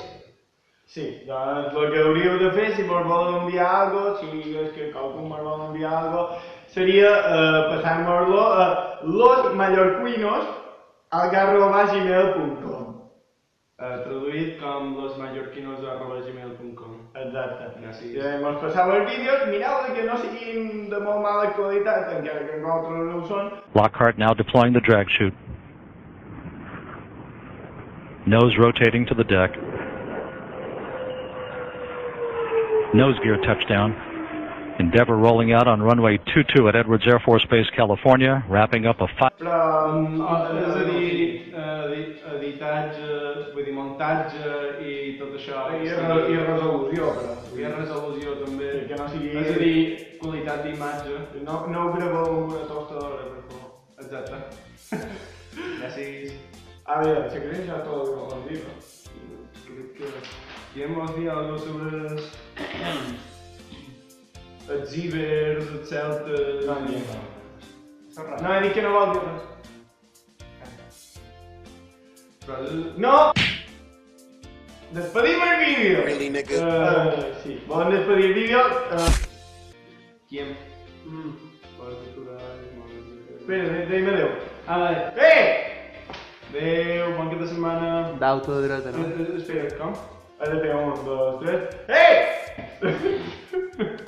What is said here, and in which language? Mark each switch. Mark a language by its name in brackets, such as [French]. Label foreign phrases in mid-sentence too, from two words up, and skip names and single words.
[Catalan] Sí, doncs el que hauríeu de fer si vos voleu enviar alguna cosa, si és que algú vos vol enviar alguna cosa, seria passar-nos-lo a losmallorquinos@gmail.com. Traduït com losmallorquinos@gmail.com. Exacte. Gràcies. Si mos passeu els vídeos, mireu que no siguin de molt mala qualitat, encara que nosaltres no ho són. [English] Lockhart now deploying the drag chute. Nose rotating to the deck. Nose gear touchdown. Endeavour rolling out on runway 22 at Edwards Air Force Base, California, wrapping up a 5. [Catalan] Però... És a dir, editatge, vull dir, muntatge i tot això. I resolució, però. I resolució també. Que no sigui... És a dir, qualitat d'imatge. No ho graveu amb una tostadora, per favor. Exacte. Gràcies. A veure, se creen ja tot el que vam dir, no? Crec que... Queremos dir algo sobre els ibers, els celtes... No, he dit que no vol dir res. No! Despedim el vídeo! [English] Really, nigga? [Catalan] Sí, volen despedir el vídeo? Quiem? Vols aturar... Espera, digue'm adéu. Vale. Adéu, bon cap de setmana. D'autodreta, no? Espera, com? Has de fer 1, 2, 3... Ei!